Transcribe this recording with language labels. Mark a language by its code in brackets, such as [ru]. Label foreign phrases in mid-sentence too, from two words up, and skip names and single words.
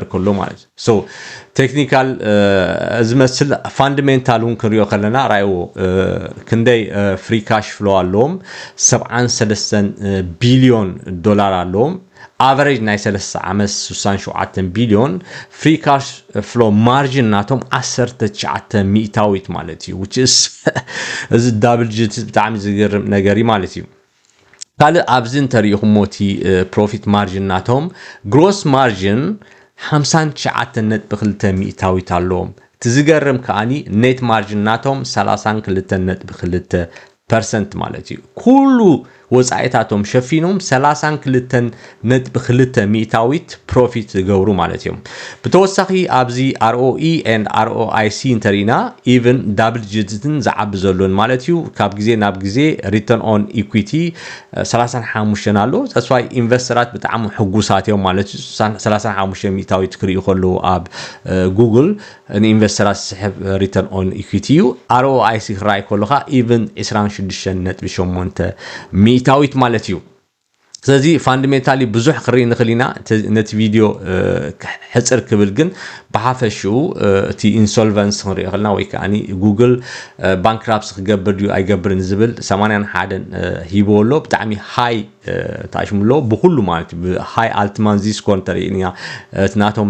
[ti] ከሎ ማለት እዩ [en] so technical [ti] ዝመስል ፋንዳሜንታል ውን ክሪኦ ከለና ራይዎ ክንደይ [en] free cash flow [ti] ኣለዎም 73 ቢሊዮን ዶላር ኣለዎም average ናይ 3 ዓመት 67 ቢሊዮን [en] free cash flow margin [ti] ናቶም 19 ሚእታዊት ማለት እዩ [en] which is [ti] እዚ [en] double digit [ti] ብጣዕሚ ዝገርም ነገሪ ማለት እዩ ካልእ ኣብዚ እንተሪኢኹም ሞቲ [en] profit margin [ti] ናቶም [en] gross margin [ti] 59.2 ሚእታዊት ኣለዎም ትዝገርም ከኣኒ [en] net margin [ti] ናቶም 32.2% ማለት እዩ ኩሉ ወጻኢታቶም ሸፊኖም 32.2 ሚእታዊት ፕሮፊት ዝገብሩ ማለት እዮም ብተወሳኺ ኣብዚ [en] ROE and ROIC [ti] እንተሪና [en] even double digit [ti] ዝዓቢ ዘሎን ማለት እዩ ካብ ግዜ ናብ ግዜ [en] return on equity [ti] 35 ኣሎ [en] that's why [ti] ኢንቨስተራት ብጣዕሚ ሕጉሳት እዮም ማለት እዩ 35 ሚእታዊት ክሪኡ ከለዉ ኣብ Google ኢንቨስተራት ዝስሕብ [en] return on equity ROIC [ti] ክራይ ከለኻ even 26.8 ሚእታዊት ማለት እዩ ስለዚ ፋንዳሜንታሊ ብዙሕ ክርኢ ንኽእልና ነቲ ቪድዮ ሕፅር ክብል ግን ብሓፈሽኡ እቲ ኢንሶልቨንስ ክንሪኦ ከለና ወይ ከዓኒ ጉግል ባንክራፕሲ ክገብር ድዩ ኣይገብርን ዝብል 81 ሂቦ ኣሎ ብጣዕሚ ሃይ ታሽምሎ ብኩሉ ማለት እዩ [en] high Altman Z score [ti] እንተሪእና እቲ ናቶም